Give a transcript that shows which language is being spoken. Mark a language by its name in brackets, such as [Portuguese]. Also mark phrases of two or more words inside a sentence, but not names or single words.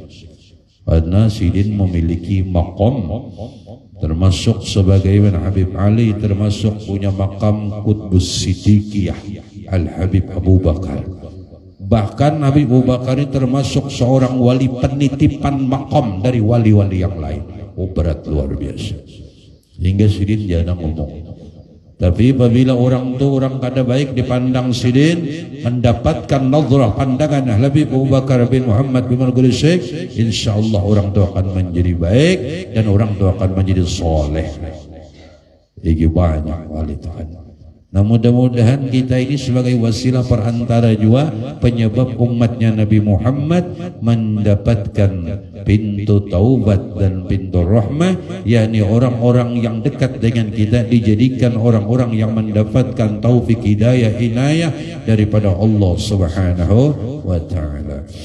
[Indonesian] Karena Sidin memiliki maqam, termasuk sebagaimana Habib Ali termasuk punya makam Qutbus Siddiqiyah Al-Habib Abu Bakar. Bahkan Habib Abu Bakar ini termasuk seorang wali penitipan makam dari wali-wali yang lain. Berat luar biasa. Hingga Sidin jarang ngomong. Tapi apabila orang kada baik dipandang Sidin, mendapatkan nazrah pandangan Habib Abu Bakar bin Muhammad bin Gresik, insyaallah orang itu akan menjadi baik dan orang itu akan menjadi soleh. Ini banyak wali Tuhan. Nah, mudah-mudahan kita ini sebagai wasilah perantara juga penyebab umatnya Nabi Muhammad mendapatkan pintu taubat dan pintu rahmah, yakni orang-orang yang dekat dengan kita dijadikan orang-orang yang mendapatkan taufik hidayah inayah daripada [Arabic] Allah Subhanahu wa taala.